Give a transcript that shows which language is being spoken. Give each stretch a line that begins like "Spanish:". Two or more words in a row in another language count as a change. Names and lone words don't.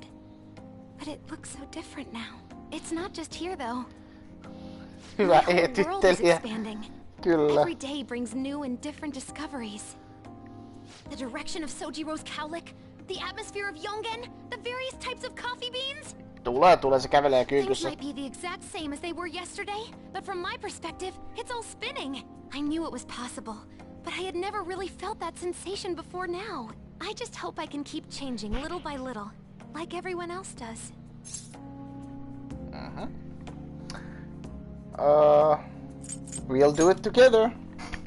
English: But it looks so different now. It's not just here, though.
Finnish: Hyvä
English: The whole world is
Finnish: esittelijä.
English: expanding.
Finnish: Kyllä.
English: Every day brings new and different discoveries. The direction of Sojiro's cowlick, the atmosphere of Yongen, the various types of coffee beans.
Finnish: Tulee, se kävelee
English: Things
Finnish: kyykyssä.
English: might be the exact same as they were yesterday, but from my perspective, it's all spinning. I knew it was possible, but I had never really felt that sensation before now. I just hope I can keep changing little by little, like everyone else does. We'll do it together.